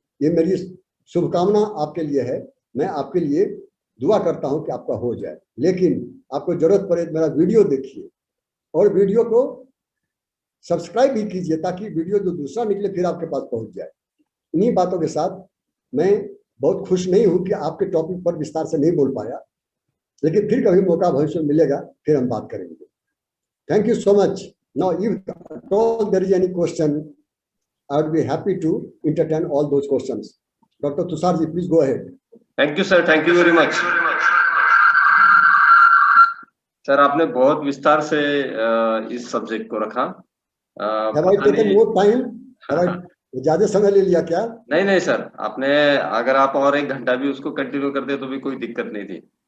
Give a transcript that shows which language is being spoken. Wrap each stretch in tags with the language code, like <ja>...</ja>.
<hi>ये मेरी शुभकामना आपके लिए है। मैं आपके लिए दुआ करता हूं कि आपका हो जाए, लेकिन आपको जरूरत पड़े मेरा वीडियो देखिए और वीडियो को सब्सक्राइब भी कीजिए, ताकि वीडियो जो दूसरा निकले फिर आपके पास पहुंच जाए। इन्हीं बातों के साथ मैं बहुत खुश नहीं हूं कि आपके टॉपिक पर विस्तार से नहीं बोल पाया, लेकिन फिर कभी मौका भविष्य में मिलेगा, फिर हम बात करेंगे।</hi> <en>Thank you so much. Now if at all there is any question, I would be happy to entertain all those questions. Dr. Tushar ji, please go ahead. Thank you sir, thank you very much sir.</en> <hi>आपने बहुत विस्तार से इस subject को रखा।</hi> <en>Have I taken more time? Have I</en> <hi>ज्यादा समय ले लिया क्या? नहीं सर, आपने अगर आप और 1 घंटा भी उसको कंटिन्यू करते तो भी कोई दिक्कत नहीं थी।</hi>